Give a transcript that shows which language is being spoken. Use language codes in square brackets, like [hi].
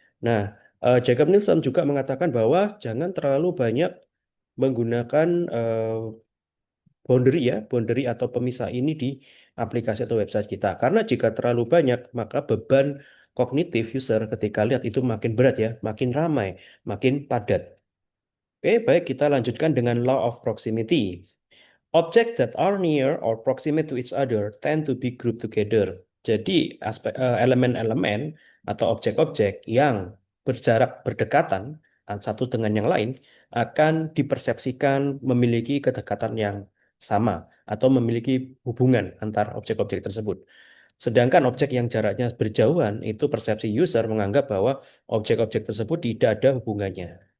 [id] Nah, Jacob Nielsen juga mengatakan bahwa jangan terlalu banyak menggunakan boundary atau pemisah ini di aplikasi atau website kita. Karena jika terlalu banyak, maka beban kognitif user ketika lihat itu makin berat ya, makin ramai, makin padat. Oke, baik kita lanjutkan dengan law of proximity. [en] Objects that are near or proximate to each other tend to be grouped together. [id] Jadi elemen-elemen atau objek-objek yang berjarak berdekatan satu dengan yang lain akan dipersepsikan memiliki kedekatan yang sama atau memiliki hubungan antar objek-objek tersebut. Sedangkan objek yang jaraknya berjauhan itu persepsi user menganggap bahwa objek-objek tersebut tidak ada hubungannya.